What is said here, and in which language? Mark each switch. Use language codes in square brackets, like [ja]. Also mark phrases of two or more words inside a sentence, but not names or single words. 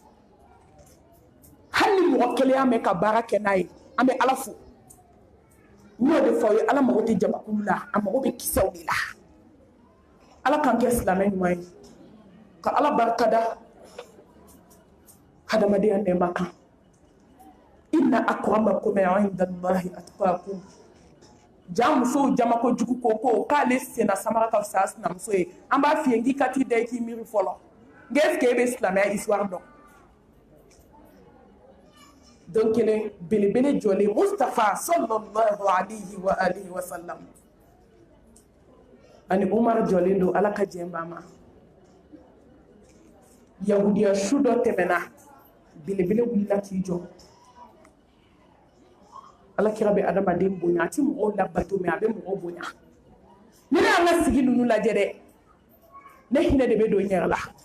[bm] hali ni mɔgɔ kelen y'a mɛn ka baara kɛ n'a ye an bɛ ala fo n y'o de fɔ aw ye ala mago tɛ jamakulu la a mago bɛ kisɛw de la ala k'an kɛ silamɛ ɲuman ye ka ala barikada hadamadenya nɛɛma kan [ar] إن أكرمكم عند الله أتقاكم [bm] ja musow jama ko jugu ko k'ale senna samara ka fisa a sinamuso ye an b'a f'i ye n k'i ka t'i da i k'i miiri fɔlɔ n [fr] est ce que [bm] e bɛ silamɛya histoire dɔn donc kelen belebele jɔlen Mustafa [ar] صلى الله عليه وآله وسلم [bm] ani Umar jɔlen don ala ka jɛn b'a ma yahudiya su dɔ tɛmɛna belebele wulila k'i jɔ ala kira bɛ adamaden bonya a ti mɔgɔw labato mɛ a bɛ mɔgɔw bonya ne y'an ka sigi ninnu lajɛ dɛ ne hinɛ de bɛ don n yɛrɛ la